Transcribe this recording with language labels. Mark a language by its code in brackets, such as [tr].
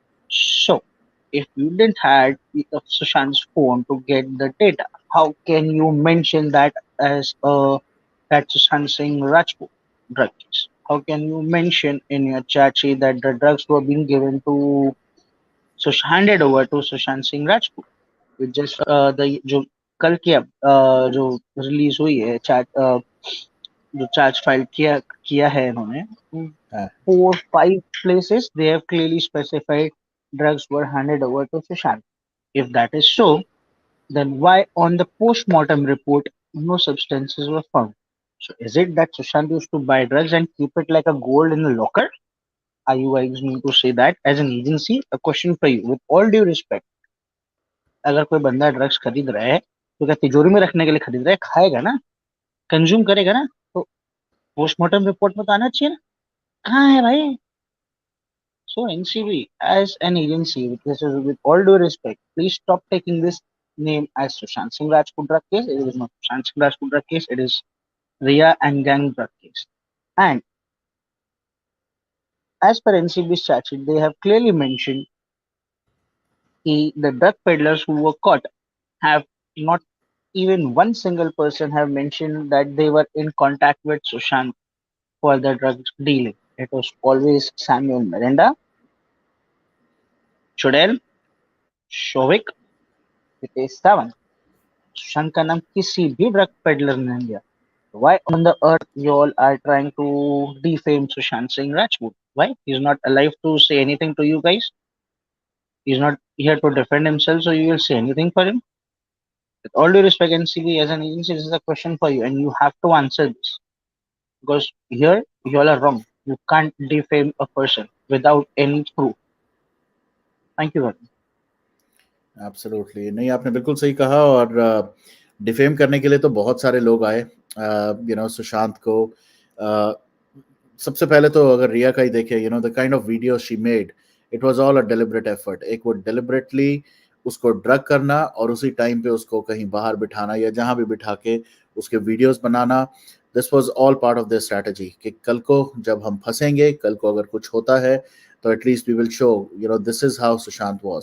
[en] So, if you didn't have Sushant's phone to get the data, how can you mention that as that Sushant Singh Rajput drug case? How can you mention in your chat sheet that the drugs were being given to handed over to Sushant Singh Rajput? With just the [hi] जो कल की जो release हुई है charge जो charge file किया है इन्होंने, [en] 4-5 places they have clearly specified drugs were handed over to Sushant. If that is so, then why on the post-mortem report no substances were found? So is it that Sushant used to buy drugs and keep it like a gold in the locker? Are you guys mean to say that as an agency? A question for you, with all due respect, [hi] अगर कोई बंदा drugs खरीद रहा है तो क्या तिजोरी में रखने के लिए खरीद रहा है? खाएगा ना, कंज्यूम करेगा ना, तो पोस्टमार्टम रिपोर्ट में तो आना चाहिए ना, कहाँ है भाई? [en] So NCB as an agency, with all due respect, please stop taking this name as Sushant Singh Rajput drug case. It is not Sushant Singh Rajput drug case. It is Rhea and gang drug case. And as per NCB's chat sheet, they have clearly mentioned the drug peddlers who were caught have not even one single person have mentioned that they were in contact with Sushant for the drug dealing. It was always Samuel Miranda, Chudel, Shovik, Hitesh Sawan. [hi] Sushant का नाम किसी भी drug peddler ने नहीं लिया. [en] Why on the earth you all are trying to defame Sushant Singh Rajput? Why? He's not alive to say anything to you guys. He's not here to defend himself, so you will say anything for him. With all due respect, NCB as an agency, this is a question for you, and you have to answer this. Because here you all are wrong. You can't defame a person without any proof. Thank you very much. [hi] Absolutely नहीं, आपने बिल्कुल सही कहा। और defame करने के लिए तो बहुत सारे लोग आए सुशांत को। सबसे पहले तो अगर रिया का ही देखे, [en] The kind of video she made, it was all a deliberate effort. [hi] एक वो डेलिबरेटली उसको ड्रग करना और उसी टाइम पे उसको कहीं बाहर बिठाना या जहां भी बिठा के उसके videos banana, [en] this was all part of this strategy [hi] कि कल को जब हम फंसेंगे, कल को अगर कुछ होता है तो [en] At least we will show this is how Sushant was.